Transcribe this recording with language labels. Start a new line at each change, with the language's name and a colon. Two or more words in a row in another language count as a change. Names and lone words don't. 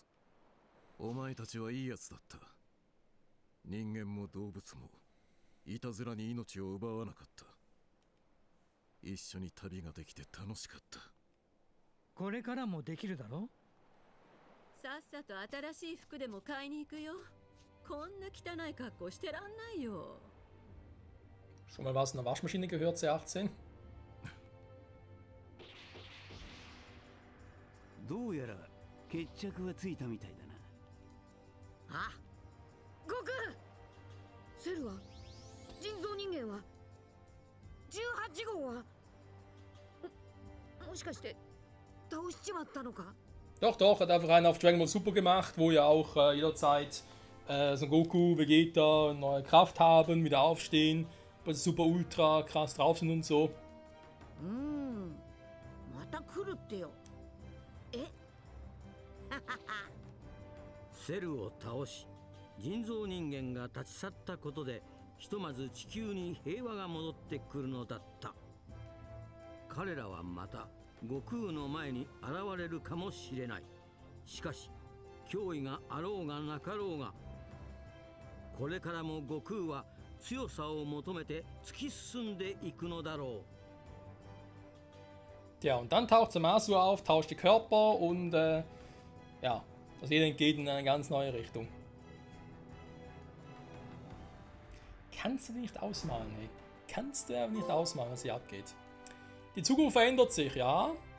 Japanese: お前たちはいいやつだった。人間も動物もいたずらに命を奪わなかった。一緒に旅ができて楽しかった。これからもできるだろ？さっさと新しい服でも買いに行くよ。こんな汚い格好してらんないよ。
German: Schon mal was in der Waschmaschine gehört, C18?
Japanese: どうやら決着はついたみたいだな。あ、悟空、セルは人造人間は18号はもしかして倒しちまったのか？
German: Doch, doch, hat einfach einen auf Dragon Ball Super gemacht, wo ja auch jederzeit So Goku, Vegeta, neue Kraft haben, wieder aufstehen, weil sie super ultra krass drauf sind und so.
Japanese: また来るってよ。えセルを倒し人造人間が立ち去ったことでひとまず地球に平和が戻ってくるのだった。彼らはまた悟空の前に現れるかもしれない。しかし脅威があろうがなかろうがこれからも悟空は強さを求めて突き進んでいくのだろう。
German: Tja, und dann taucht Zamasu auf, tauscht die Körper und ja, das jeder geht in eine ganz neue Richtung. Kannst du nicht ausmalen, ey. Kannst du aber nicht ausmalen, was hier abgeht. Die Zukunft verändert sich, ja.